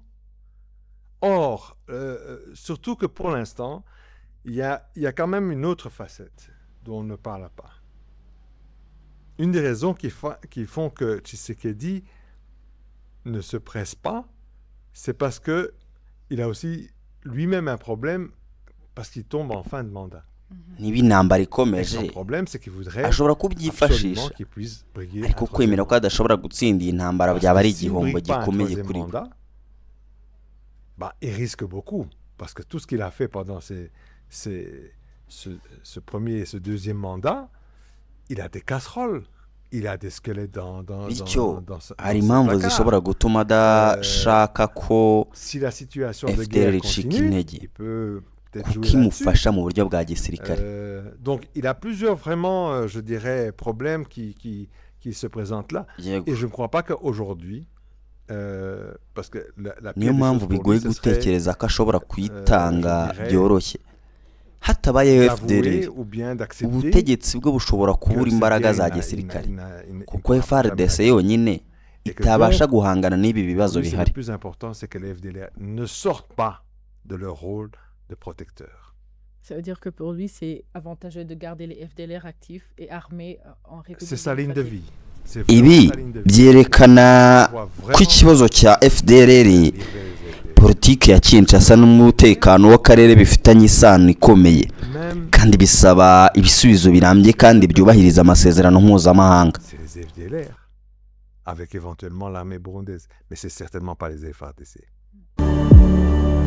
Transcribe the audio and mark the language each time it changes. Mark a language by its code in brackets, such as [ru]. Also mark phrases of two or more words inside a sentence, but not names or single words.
[fr] Or, surtout que pour l'instant, il y a quand même une autre facette dont on ne parle pas. Une des raisons qui font que Tshisekedi ne se presse pas, c'est parce que il a aussi lui-même un problème parce qu'il tombe en fin de mandat. [rw] Niba intambara ikomeje ashobora kubyifashisha, ariko kwemera ko adashobora gutsinda iyi ntambara byaba ari igihombo gikomeye kuri we. [fr] Il risque beaucoup parce que tout ce qu'il a fait pendant ce premier et ce deuxième mandat, il a des casseroles. Il a des squelettes dans [rw] hari impamvu zishobora gutuma adashaka ko FDLR icika intege kuko imufasha mu buryo bwa gisirikare. [fr] Donc il a plusieurs vraiment je dirais problèmes qui se présentent là, et je ne crois pas qu'aujourd'hui parce que [rw] niyo mpamvu bigoye gutekereza ko ashobora kwitanga byoroshye. Hatabaye FDLR ubutegetsi bwo bushobora kubura imbaraga za gisirikare kuko FARDC yonyine itabasha guhangana n'ibi bibazo bihari. [fr] Le plus important c'est que les FDLR ne sortent pas de leur rôle de protecteur. Ça veut dire que pour lui c'est avantageux de garder les FDLR actifs et armés en République. C'est sa ligne de vie. [rw] Ibi byerekana ko ikibazo cya FDLR, politiki ya Kinshasa n'umutekano w'akarere bifitanye isano ikomeye, kandi bisaba ibisubizo birambye kandi byubahiriza amasezerano mpuzamahanga. [fr] C'est les FDLR avec éventuellement l'armée burundaise, mais c'est certainement pas les FARDC.